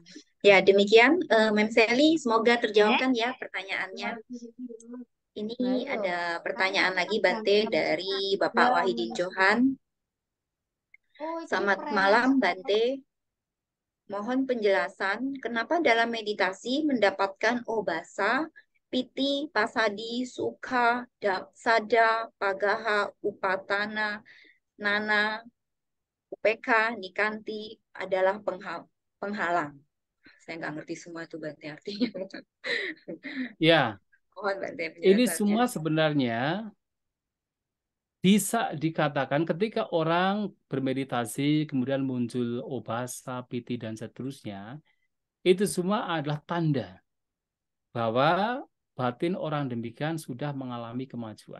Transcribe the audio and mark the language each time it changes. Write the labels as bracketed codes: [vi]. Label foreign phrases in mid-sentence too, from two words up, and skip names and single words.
[id] Ya, demikian Mem Sally, semoga terjawabkan ya pertanyaannya. Ini ada pertanyaan lagi Bante dari Bapak Wahidin Johan. Selamat malam Bante. Mohon penjelasan kenapa dalam meditasi mendapatkan [pi] obasa, piti, pasadi, sukha, sada, pagaha, upatana, nana, upeka, nikanti [id] adalah penghalang. Saya nggak ngerti semua itu Bante artinya. Ya, Mohon Bante ini penjelasannya. semua sebenarnya bisa dikatakan ketika orang bermeditasi, kemudian muncul [pi] obasa, piti, [id] dan seterusnya, itu semua adalah tanda bahwa batin orang demikian sudah mengalami kemajuan.